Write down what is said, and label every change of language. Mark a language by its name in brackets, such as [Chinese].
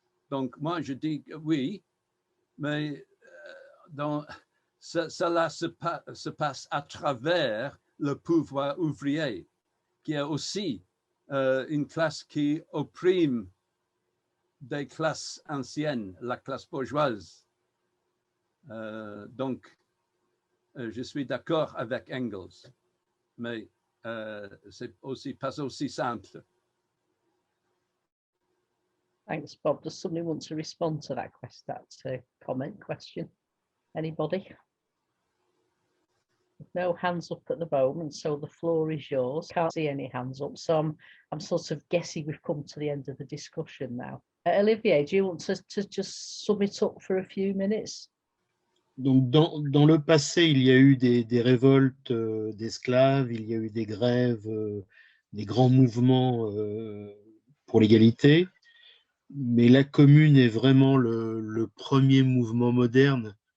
[French] Donc, moi, je dis oui, mais cela se passe à travers le pouvoir ouvrier, qui est aussi une classe qui opprime des classes anciennes, la classe bourgeoise. Donc, je suis d'accord avec Engels, mais c'est aussi pas aussi simple. [English] Thanks, Bob. Does somebody want to respond to that question? Anybody? No hands up at the moment, so the floor is yours. Can't see any hands up, so I'm sort of guessing we've come to the end of the discussion now. Olivier, do you want to just sum it up for a few minutes? [French] Donc, dans le passé, il y a eu des révoltes d'esclaves, il y a eu des grèves, des grands mouvements pour l'égalité, mais la Commune est vraiment le premier mouvement moderne